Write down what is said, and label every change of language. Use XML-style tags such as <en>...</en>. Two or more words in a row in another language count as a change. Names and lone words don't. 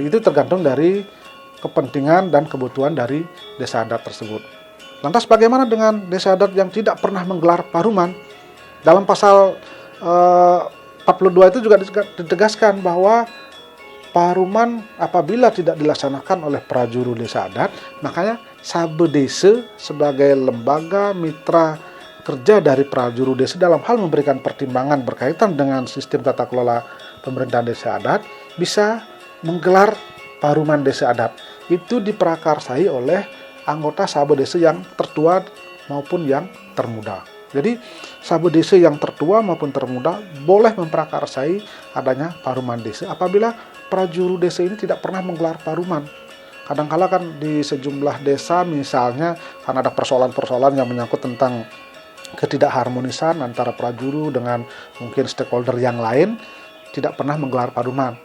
<id>Itu tergantung dari kepentingan dan kebutuhan dari desa adat tersebut. Lantas bagaimana dengan desa adat yang tidak pernah menggelar paruman? Dalam pasal 42 itu juga ditegaskan bahwa paruman apabila tidak dilaksanakan oleh prajuru desa adat, makanya Sabe Desa sebagai lembaga mitra kerja dari prajuru desa dalam hal memberikan pertimbangan berkaitan dengan sistem tata kelola pemerintahan desa adat bisa menggelar paruman desa adat. Itu diprakarsai oleh anggota Sabe Desa yang tertua maupun yang termuda. Jadi Sabe Desa yang tertua maupun termuda boleh memprakarsai adanya paruman desa apabila prajuru desa ini tidak pernah menggelar paruman. Kadangkala kan di sejumlah desa misalnya kan ada persoalan-persoalan yang menyangkut tentang ketidakharmonisan antara prajuru dengan mungkin stakeholder yang lain, tidak pernah menggelar paruman.</id>